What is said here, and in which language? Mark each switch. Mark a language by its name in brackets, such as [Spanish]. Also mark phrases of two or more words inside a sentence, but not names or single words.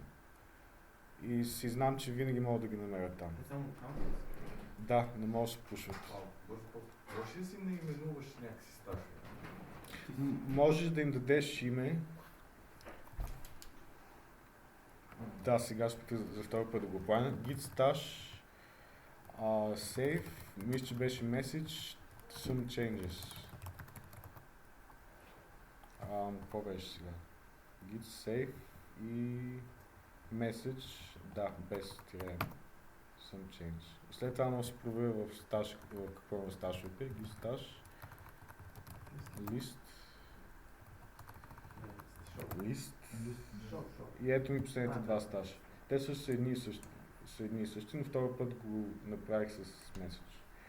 [Bulgarian] И си знам, че винаги мога да ги намеря там. Само кампус. Да, не може да се пушват. Можеш ли си наименуваш някакси стаж? Можеш да им дадеш име. Да, сега ще за втори път да го правя. [English] Git stash save, [Bulgarian] мисля, че беше [English] message, some changes. [Bulgarian] Какво беше сега? [English] Git save [Bulgarian] и message, да, без тире, [English] some change. [Bulgarian] След това може да се проверя в стаж, какво е стажовете. [English] Git stash, list, [Bulgarian] и ето ми последните два стажа. Те също са едни и същи, но втори път го направих с меседж.